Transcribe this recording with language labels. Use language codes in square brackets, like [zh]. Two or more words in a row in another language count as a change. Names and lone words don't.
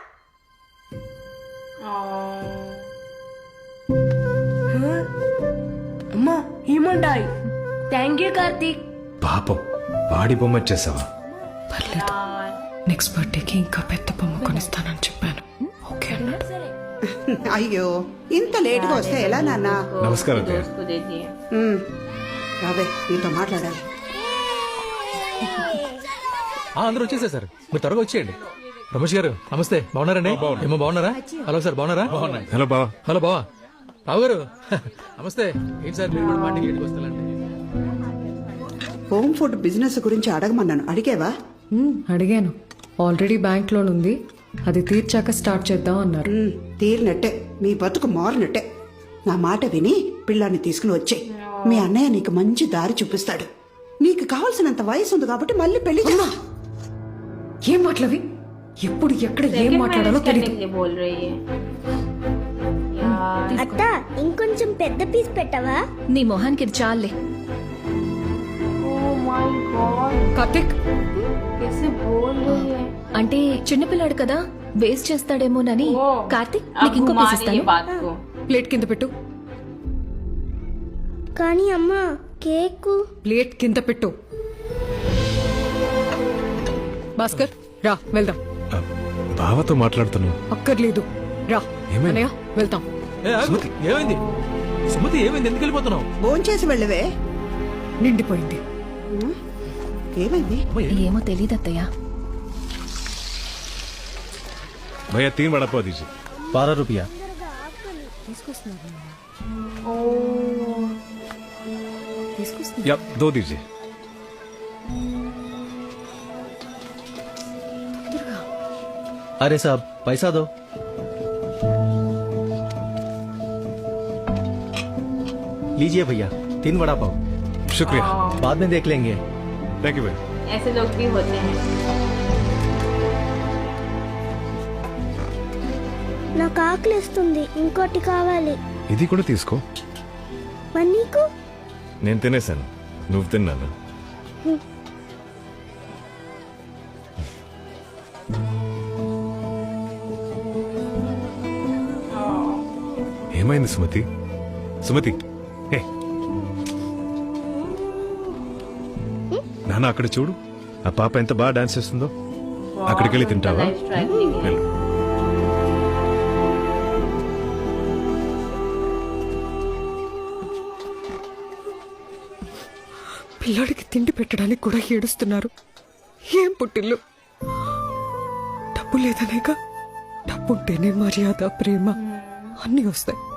[te] అమ్మా ఏమంటాయి? [en] thank you [te] కార్తీక్. పాపం వాడి బొమ్మ వచ్చేసావా? పర్లేదు, [en] next birthday [te] ఇంకా పెద్ద బొమ్మ కొనిస్తానని చెప్పాను. ఓకే అన్నా? అయ్యో ఇంత లేట్గా వస్తే ఎలా నాన్న? నమస్కారం అత్తయ్య. [hi] दोस्त को दे दिए. [te] రావే నీతో మాట్లాడాలి. అందరూ వచ్చేసారు, మీరు త్వరగా వచ్చేయండి. రమేష్ గారు నమస్తే, బాగున్నారండి? ఏమో బాగున్నారా? హలో సార్, బాగున్నారా? హలో బావా. హలో బావా. రావు గారు నమస్తే. ఏంటి సార్ మీరు కూడా పార్టీకి ఇంటికి వస్తారండి? [en] home food business [te] గురించి అడగమన్నాను, అడిగేవా? అడిగాను. ఆల్రెడీ [en] bank loan [te] ఉంది, అది తీర్చాక స్టార్ట్ చేద్దాం అన్నారు. తీరినట్టే, మీ బతుకు మారినట్టే. నా మాట విని పిల్లాన్ని తీసుకుని వచ్చేయ్. మీ అన్నయ్య నీకు మంచి దారి చూపిస్తాడు. నీకు కావాల్సినంత వయసు ఉంది కాబట్టి మళ్ళీ పెళ్లి చేద్దాం. ఏం మాటలవి? ఎప్పుడు ఎక్కడ ఏం [hi] Second [te] మాట్లాడాలో [hi] marriage करने [te] తెలియదు. [hi] के लिए बोल रही है. यार. [te] అత్త ఇంకొంచెం పెద్ద పీస్ పెట్టవా? నీ మొహానికి చాలే. [en] Oh my God. [te] కార్తిక్, [hi] कैसे बोल रही है? [te] అంటే చిన్నపిల్లాడు కదా, వేస్ట్ చేస్తాడేమోనని. Oh. కార్తిక్, [hi] अब [te] నీకు ఇంకో [hi] घुमा [te] పీస్ [hi] रही है [te] ఇస్తాను. [hi] बात को. [te] ప్లేట్ కింద పెట్టు. కానీ అమ్మా కేక్ ప్లేట్ కింద పెట్టు. భాస్కర్ రా వెళ్దాం. బావతో మాట్లాడుతున్నావు. అక్కర్లేదు రా. ఏమైంది? అన్నయ్య వెళ్తాం. ఏమైంది సుమతి? ఏమైంది? ఎందుకు వెళ్ళిపోతున్నావు? భోంచేసి వెళ్ళవే. నిండిపోయింది. ఏమైంది? ఏమో తెలియదు అత్తయ్య. [hi] भैया 3 वड़ा पाव दीजिए. 12 रुपया. या 2 दीजिए. अरे साहब पैसा दो. लीजिए भैया 3 वड़ा पाव. शुक्रिया. बाद में देख लेंगे. [en] thank you [hi] भैया. ऐसे लोग भी होते हैं. [te] నాకు ఆకలిస్తుంది, ఇంకోటి కావాలి. ఇది కూడా తీసుకో. మరి నీకు? నేను తినేసాను, నువ్వు తిన్నాను. ఏమైంది సుమతి? సుమతి, హే. నాన్న అక్కడ చూడు, ఆ పాప ఎంత బాగా డాన్స్ చేస్తుందో. అక్కడికి వెళ్ళి తింటావా? [en] Life struggling है. [te] వెళ్ళు. పిల్లాడికి తిండి పెట్టడానికి కూడా ఏడుస్తున్నారు. ఏం పుట్టిల్లు? డబ్బు లేదనేక, డబ్బుంటేనే మర్యాద, ప్రేమ అన్నీ వస్తాయి.